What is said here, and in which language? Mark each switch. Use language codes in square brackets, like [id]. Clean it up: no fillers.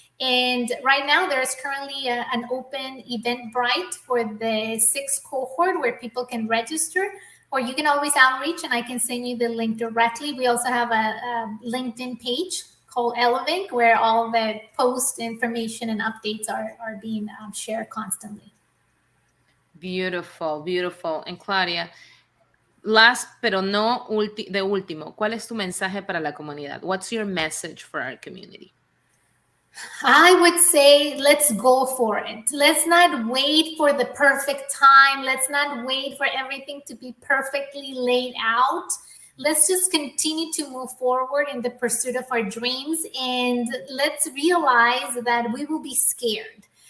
[en] And right now, there's currently an open Eventbrite for the 6th cohort where people can register, or you can always outreach and I can send you the link directly. We also have a LinkedIn page called Elevink where all the post information and updates are being shared constantly. Beautiful, beautiful. And Claudia, last [es] pero no de último, ¿cuál es tu mensaje para la comunidad? [en] What's your message for our community? I would say let's go for it. Let's not wait for the perfect time. Let's not wait for everything to be perfectly laid out. Let's just continue to move forward in the pursuit of our dreams, and let's realize that we will be scared.